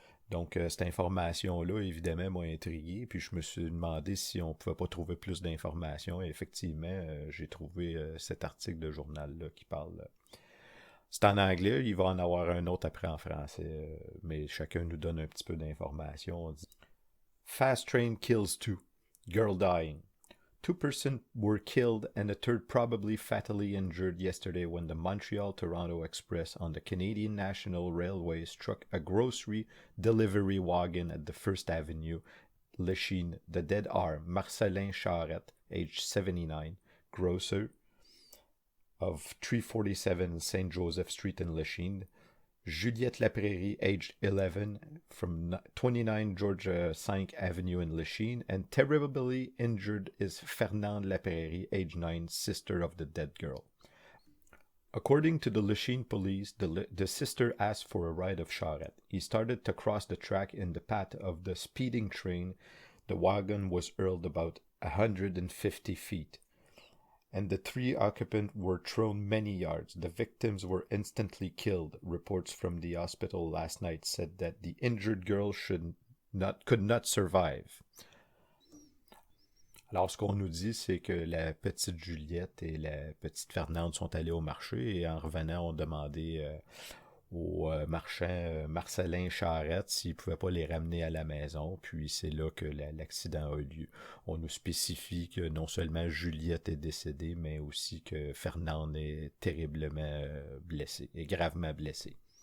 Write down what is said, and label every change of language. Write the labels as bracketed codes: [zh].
[fr] Donc, cette information-là, évidemment, m'a intrigué, puis je me suis demandé si on pouvait pas trouver plus d'informations. Et effectivement, j'ai trouvé cet article de journal-là qui parle. C'est en anglais, il va en avoir un autre après en français, mais chacun nous donne un petit peu d'informations. On dit [en] Fast train kills two. Girl dying. 2 persons were killed and a third probably fatally injured yesterday when the Montreal-Toronto Express on the Canadian National Railway struck a grocery delivery wagon at the First Avenue, Lachine. The dead are Marcelin Charette, aged 79, grocer of 347 St. Joseph Street in Lachine, Juliette Laprairie, aged 11, from 29 George V Avenue in Lachine, and terribly injured is Fernande Laprairie, aged 9, sister of the dead girl. According to the Lachine police, the sister asked for a ride of Charette. He started to cross the track in the path of the speeding train. The wagon was hurled about 150 feet, and the 3 occupants were thrown many yards. The victims were instantly killed. Reports from the hospital last night said that the injured girl could not survive. [fr] Alors, ce qu'on nous dit, c'est que la petite Juliette et la petite Fernande sont allées au marché et en revenant, ont demandé au marchand Marcelin Charette s'il ne pouvait pas les ramener à la maison. Puis c'est là que l'accident a eu lieu. On nous spécifie que non seulement Juliette est décédée, mais aussi que Fernande est terriblement blessée, et gravement blessée.